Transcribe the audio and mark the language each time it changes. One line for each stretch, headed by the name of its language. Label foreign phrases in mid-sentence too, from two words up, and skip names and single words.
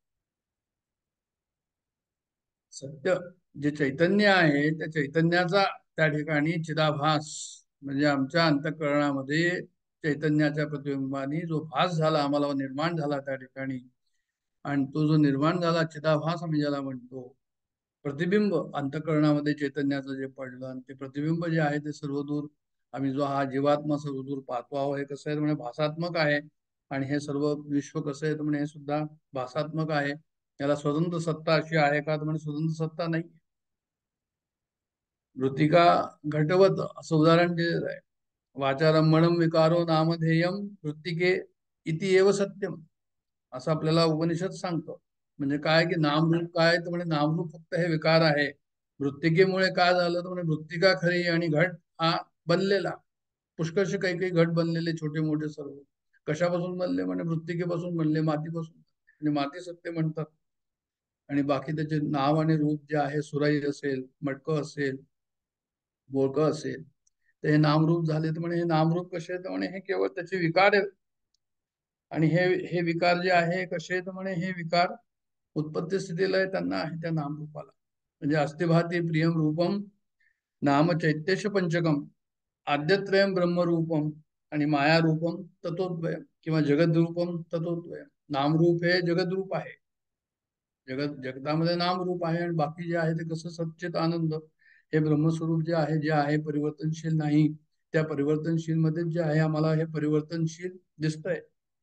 Marathi: सत्य जे चैतन्य आहे त्या चैतन्याचा त्या ठिकाणी चिदाभास, म्हणजे आमच्या अंतःकरणामध्ये चैतन्याच्या प्रतिबिंबाने जो भास झाला, आम्हाला निर्माण झाला त्या ठिकाणी, आणि तो जो निर्माण झाला चिदाभास आम्ही ज्याला म्हणतो, प्रतिबिंब अंतःकरणामध्ये चैतन्याचं जे पडलं आणि ते प्रतिबिंब जे आहे ते सर्वदूर आम्ही जो हा जीवात्मा सर्वदूर पाहतो आहो, हे कसं आहे म्हणजे भासात्मक आहे. आणि हे सर्व विश्व कसं आहे तर म्हणजे हे सुद्धा भासात्मक आहे. याला स्वतंत्र सत्ता अशी आहे का तर म्हणजे स्वतंत्र सत्ता नाही.
Sanskrit: मृतिका घटवत
Marathi: असं उदाहरण दिलेलं आहे.
Sanskrit: वाचारंभणम विकारो नामधेयम मृत्तिके इति एव सत्यम,
Marathi: असं आपल्याला उपनिषद सांगतो. म्हणजे काय की नामरूप काय तर म्हणजे नामरूप फक्त हे विकार आहे. मृत्तिकेमुळे काय झालं तर म्हणजे मृत्तिका खरी आणि घट हा बनलेला. पुष्कळशे काही काही घट बनलेले छोटे मोठे सर्व कशापासून बनले म्हणजे मृत्तिकेपासून बनले, मातीपासून, म्हणजे माती सत्य म्हणतात. आणि बाकी त्याचे नाव आणि रूप जे आहे, सुराई असेल, मटकं असेल, बोळकं असेल, तर हे नामरूप झाले. तर म्हणे हे नामरूप कसे तर म्हणे हे केवळ त्याचे विकार आहे. आणि हे हे विकार जे आहे कसे तर म्हणे हे विकार उत्पत्ती स्थितीला आहे त्यांना आहे त्या नामरूपाला.
Sanskrit: म्हणजे अस्तिभाती प्रियम रूपम नाम चैत्यश पंचकम आद्यत्रयम ब्रह्मरूपम आणि माया रूपम तत्वद्वयम किंवा जगद्रूपम तत्वद्वयम.
Marathi: नामरूप हे जगद्रूप आहे, जगतामध्ये नामरूप आहे, आणि बाकी जे आहे ते कसं सच्चित आनंद हे ब्रह्मस्वरूप जे आहे परिवर्तनशील नाही. त्या परिवर्तनशील मध्ये जे आहे आम्हाला हे परिवर्तनशील दिसतंय.